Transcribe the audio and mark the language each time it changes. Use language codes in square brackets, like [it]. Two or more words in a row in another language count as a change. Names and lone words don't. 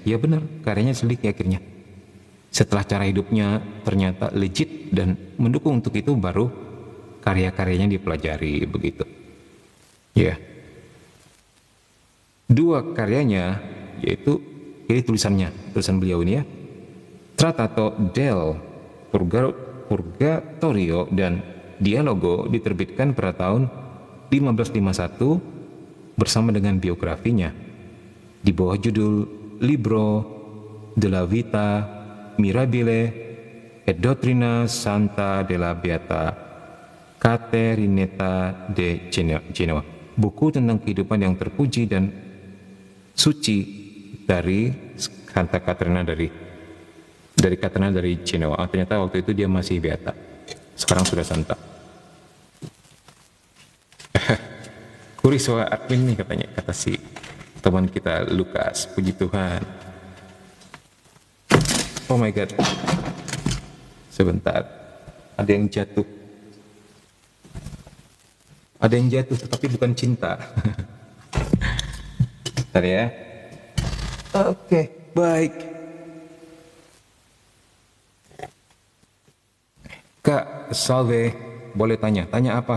[id] Ya benar, karyanya diselidiki akhirnya. Setelah cara hidupnya ternyata legit dan mendukung untuk itu, baru karya-karyanya dipelajari, begitu. Ya. Dua karyanya, yaitu ini tulisan beliau ini, ya. Trattato del Purgatorio dan Dialogo diterbitkan pada tahun 1551 bersama dengan biografinya di bawah judul Libro della Vita Mirabile et Dottrina Santa della Beata Caterinetta de Genoa, buku tentang kehidupan yang terpuji dan suci dari Santa Caterina dari Dari katanya dari Cina. Ternyata waktu itu dia masih beta. Sekarang sudah santa. Kuri soal admin nih katanya, kata si teman kita Lukas. Puji Tuhan. [en] Oh my god. [id] Sebentar. Ada yang jatuh. Ada yang jatuh tetapi bukan cinta. Bentar ya. Oke, baik. Kak Salve, boleh tanya? Tanya apa?